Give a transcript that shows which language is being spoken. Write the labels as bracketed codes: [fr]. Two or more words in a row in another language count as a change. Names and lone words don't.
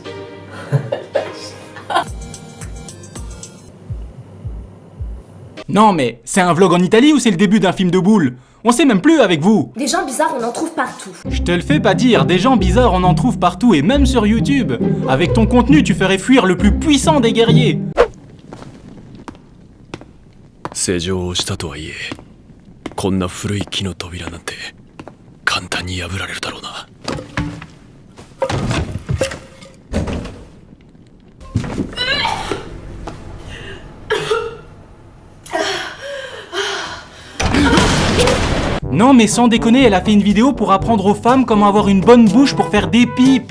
[fr] Non mais, c'est un vlog en Italie ou c'est le début d'un film de boule? On sait même plus avec vous. Des gens bizarres, on en trouve partout. Je te le fais pas dire, des gens bizarres on en trouve partout et même sur YouTube. Avec ton contenu, tu ferais fuir le plus puissant des guerriers. [ja] 施錠をしたとはいえこんな古い木の扉なんて簡単に破られるだろうな。 [fr] Non mais sans déconner, elle a fait une vidéo pour apprendre aux femmes comment avoir une bonne bouche pour faire des pipes.